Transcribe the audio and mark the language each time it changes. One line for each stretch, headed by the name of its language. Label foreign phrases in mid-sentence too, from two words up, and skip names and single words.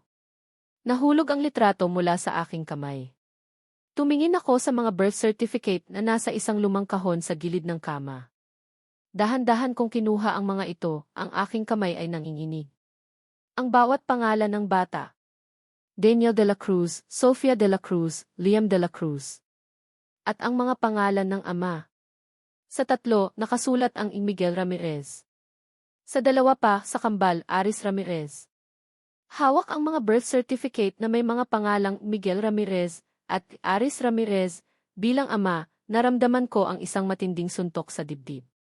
Filipino: Nahulog ang litrato mula sa aking kamay. Tumingin ako sa mga
English: birth certificate
Filipino: na nasa isang lumang kahon sa gilid ng kama. Dahan-dahan kong kinuha ang mga ito, ang aking kamay ay nanginginig. Ang bawat pangalan ng bata. Daniel de la Cruz, Sofia de la Cruz, Liam de la Cruz. At ang mga pangalan ng ama. Sa tatlo, nakasulat ang Miguel Ramirez. Sa dalawa pa, sa kambal, Aris Ramirez. Hawak ang mga
English: birth certificate
Filipino: na may mga pangalang Miguel Ramirez at Aris Ramirez. Bilang ama, naramdaman ko ang isang matinding suntok sa dibdib.